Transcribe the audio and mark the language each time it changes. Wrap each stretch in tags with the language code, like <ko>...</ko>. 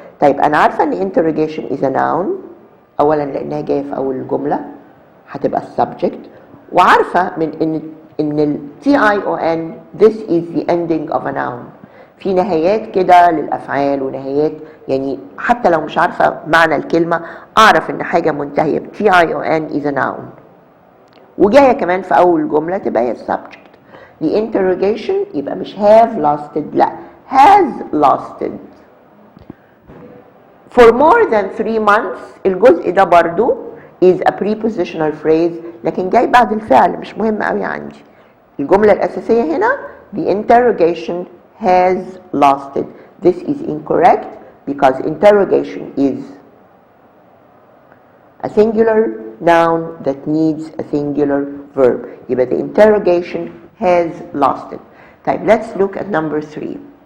<ar>طيب أنا عارفة إن interrogation is a noun أولا لأنها جاية في أول الجملة هتبقى subject وعارفة من إن ال TION</ar> <en>this is the ending of a noun.</en> <ar>في نهايات كده للأفعال ونهايات يعني حتى لو مش عارفة معنى الكلمة أعرف إن حاجة منتهية ب TION</ar> <en>is a noun</en> <ar>وجاية كمان في أول جملة تبقى هي subject.</ar> <en>the interrogation</en> <ar>يبقى مش</ar> <en>have lasted لا has lasted. for more than 3 months</en> <ar>الجزء ده برضو</ar> <en>is a prepositional phrase</en> <ar>لكن جاي بعد الفعل مش مهم قوي عندي. الجملة الأساسية هنا</ar> <en>the interrogation has lasted. This is incorrect because interrogation is a singular noun that needs a singular verb.</en> <ar>يبقى</ar> <en>the interrogation has lasted.</en> <ar>طيب</ar> <en>let's look at number 3.</en>